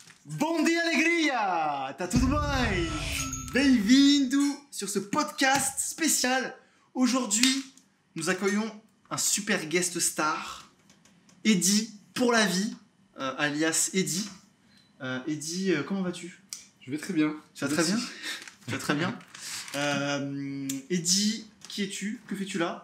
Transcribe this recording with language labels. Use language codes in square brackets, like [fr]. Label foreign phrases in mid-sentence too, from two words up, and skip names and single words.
[pt] Bom dia, alegria! Tá tudo bem? Bem-vindo [fr] sur ce podcast spécial. Aujourd'hui, nous accueillons un [en] super guest star, [fr] Eddy pour la vie, alias Eddy. Eddy, comment vas-tu? Je vais très bien. Tu vas très bien? Tu vas très bien. Eddy, qui es-tu? Que fais-tu là?